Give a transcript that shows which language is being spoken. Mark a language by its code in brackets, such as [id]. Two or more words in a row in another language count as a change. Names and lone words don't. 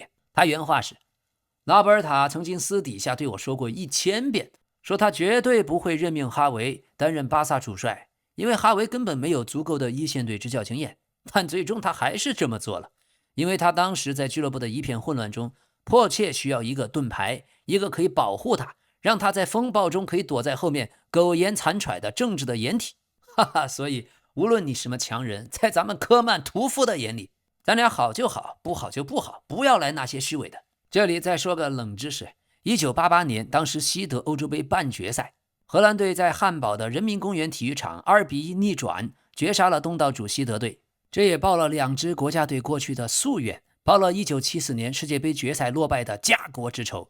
[zh] 他原話是，拉波爾塔曾經私底下對我說過1000遍，說他絕對不會任命哈維擔任巴薩主帥，因為哈維根本沒有足夠的一線隊執教經驗。但最終他還是這麼做了，因為他當時在俱樂部的一片混亂中，迫切需要一個盾牌，一個可以保護他，讓他在風暴中可以躲在後面苟延殘喘的政治的掩體。哈哈，所以無論你什麼強人，在咱們科曼屠夫的眼裡，咱倆好就好，不好就不好，不要來那些虛偽的。這裡再說個冷知識，1988年當時西德歐洲杯半決賽，荷蘭隊在漢堡的人民公園體育場2-1逆轉，絕殺了東道主西德隊。這也報了2支國家隊過去的夙願，報了1974年世界杯決賽落敗的家國之仇。